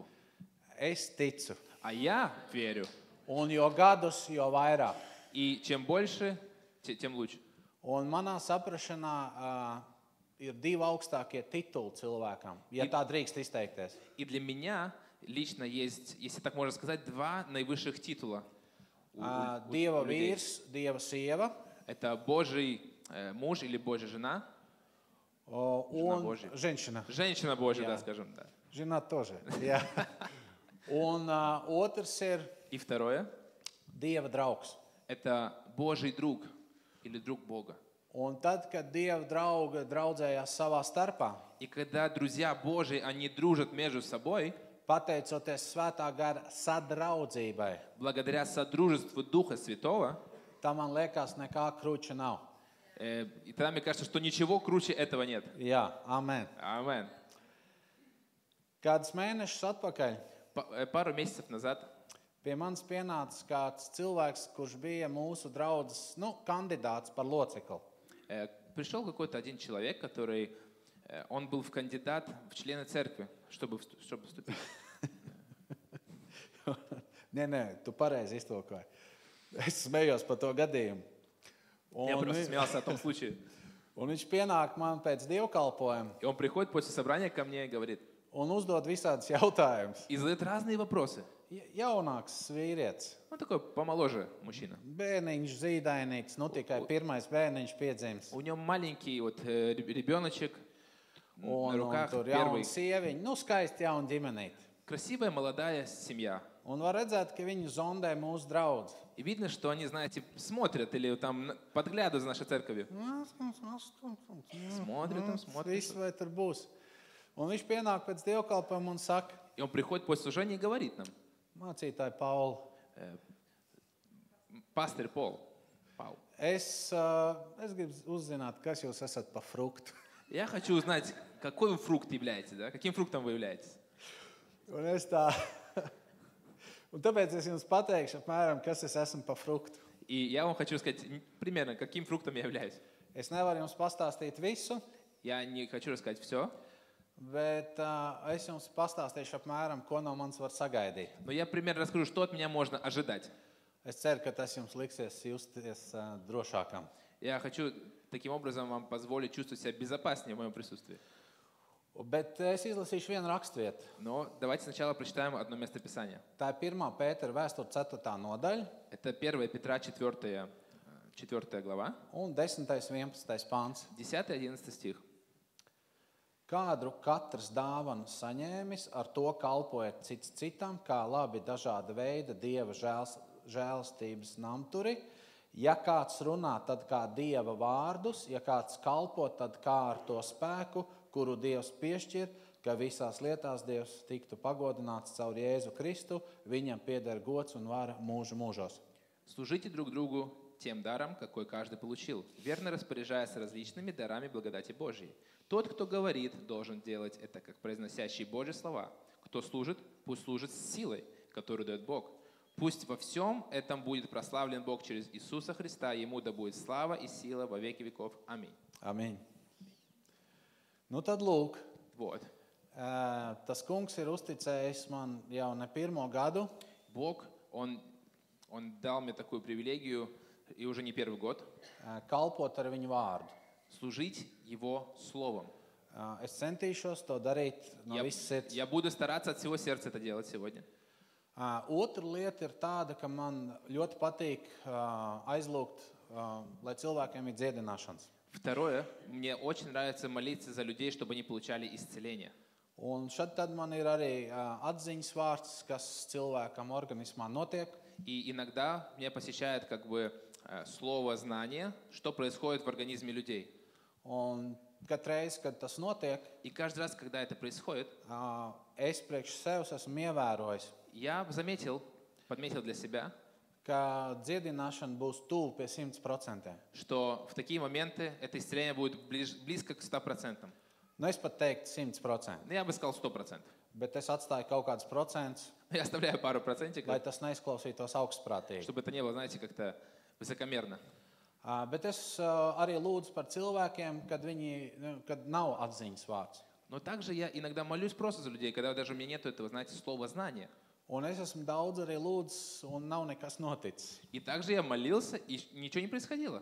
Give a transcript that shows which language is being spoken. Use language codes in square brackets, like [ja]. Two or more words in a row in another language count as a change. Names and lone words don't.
[lv] Es ticu. [ru] а я верю. [lv] Un jo gadus, jo vairāk. [ru] И чем больше, тем лучше. [lv] Un manā saprašanā ir divi augstākie tituli cilvēkam, ja tā drīkst izteikties. [ru] И для меня лично есть, если так можно сказать, два наивысших титула. у [lv] Dieva [ru] людей. [lv] vīrs, Dieva sieva [ru] Это Божий муж или Божья жена. [lv] un [ru] Божья. ženšana. Женщина Божья, [lv] Jā. [ru] да, скажем. Да. Ženāt тоже. [lv] Jā. Un otrs ir [ru] И второе, [lv] Dieva draugs. [ru] это Божий друг или друг Бога. [lv] Un tad, kad Dieva draugi draudzējās savā starpā, [ru] И когда друзья Божии, они дружат между собой, [lv] pateicoties svētā gara sadraudzībai, [ru] благодаря содружеству Духа Святого, [lv] tā man liekas nekā krūča nav. [ru] и тогда мне кажется, что ничего круче этого нет. [lv] Jā, amen. [ru] Амен. [lv] Kādus mēnešus atpakaļ [ru] Пару месяцев назад [lv] pie manis pienāca kāds cilvēks, kurš bija mūsu draudzes kandidāts par locekli. [ru] пришел какой-то один человек, который, он был в кандидат в члены церкви, чтобы вступить. [lv] Nē, tu pareizi iztulkoji. Es smējos par to gadījumu. [ru] Я просто смеялся о том случае. [lv] Un viņš pienāk man pēc dievkalpojuma [ru] И он приходит после собрания ко мне и говорит, [lv] un uzdod visādus jautājumus. [ru] и задает разные вопросы. [lv] Jaunāks vīrietis, [ru] Он такой помоложе мужчина. [lv] bērniņš zīdainīgs, tikai pirmais bērniņš piedzimis. [ru] У него маленький вот ребеночек на [lv] Un [ru] руках, [lv] tur [ru] первый. [lv] jauna sieviņa, skaisti jauna ģimenīte. [ru] Красивая молодая семья. [lv] Un var redzēt, ka viņi zondē mūsu draudzi. [ru] И видно, что они, знаете, смотрят или там подглядывают за нашей церковью. Смотрят там, смотрят. [lv] Viss vai tur būs. Un viņš pienāk pēc dievkalpojuma un saka, [ru] И он приходит после служения и говорит нам, [lv] mācītāji Pauli, [ru] пастырь Пол, [lv] es gribu uzzināt, kas jūs esat pa fruktu. [ru] я хочу узнать, какой вы фрукт являетесь, да? Каким фруктом вы являетесь. [lv] Un es tā, un tāpēc es jums pateikšu apmēram, kas es esmu pa fruktu. [ru] И я вам хочу сказать примерно, каким фруктом я являюсь. [lv] Es nevaru jums pastāstīt visu, [ru] Я не хочу рассказать все, [lv] bet es jums pastāstīšu apmēram, ko no manis var sagaidīt. [ru] но я примерно расскажу, что от меня можно ожидать. [lv] Es ceru, ka tas jums liksies justies drošākam. [ru] Я хочу таким образом вам позволить чувствовать себя безопаснее в моем присутствии. [lv] Bet es izlasīšu vienu raksturvietu. [ru] Но давайте сначала прочитаем одно местописание. [lv] Tā ir 1. Pētera vēsture 4. nodaļa [ru] Это 1 Петра 4 глава, [lv] un 10. 11. pāns. [ru] 10-11 стих. [lv] Kādu katrs dāvanu saņēmis, ar to kalpojiet cits citam, kā labi dažāda veida Dieva žēlastības namturi. Ja kāds runā, tad kā Dieva vārdus, ja kāds kalpo, tad kā ar to spēku, kuru Dievs piešķir, ka visās lietās Dievs tiktu pagodināts caur Jēzu Kristu, viņam pieder gods un vara mūžu mūžos. [ru] Служите друг другу тем даром, какой каждый получил, верно распоряжаясь различными дарами благодати Божьей. Тот, кто говорит, должен делать это, как произносящий Божьи слова. Кто служит, пусть служит с силой, которую дает Бог. Пусть во всем этом будет прославлен Бог через Иисуса Христа, Ему да будет слава и сила во веки веков. Аминь. [lv] Amen. Nu tad lūk, [ru] Вот. [lv] tas kungs ir uzticējis man jau ne pirmo gadu. [ru] Бог, Он дал мне такую привилегию, и уже не первый год, [lv] Kalpot ar viņu vārdu. [ru] служить Его Словом. [lv] Es centīšos to darīt no visas sirds. [ru] Я буду стараться от всего сердца это делать сегодня. [lv] Otra lieta ir tāda, ka man ļoti patīk aizlūgt, lai cilvēkiem ir dziedināšanas. [ru] Vторое, мне очень нравится молиться за людей, чтобы они получали исцеление. [lv] Un šad tad man ir arī atziņas vārds, kas cilvēkam organismā notiek. [ru] И иногда меня посещает как бы слово знание, что происходит в организме людей. [lv] Un katreiz, kad tas notiek, [ru] И каждый раз, когда это происходит, [lv] es priekš sevis esmu ievērojis, [ru] я подметил для себя, [lv] ka dziedināšana būs tuvu pie 100%. [ru] что в такие моменты это исцеление будет близко к 100%. [lv] Nu, es pat teiktu 100%, [ru] Ну, я бы сказал 100%. [lv] bet es atstāju kaut kādus procentus, [ru] Я оставляю пару [lv] lai [ru] процентиков, [lv] tas neizklausītos augstprātīgi. [ru] чтобы это не было, знаете, как-то высокомерно. [lv] Bet es arī lūdzu par cilvēkiem, kad nav atziņas vārds. [ru] Но также я иногда молюсь просто за людей, когда даже у меня нет этого, знаете, слова знания. [lv] Un es esmu daudz arī lūdzis, un nav nekas noticis. [ru] И также я молился, и ничего не происходило.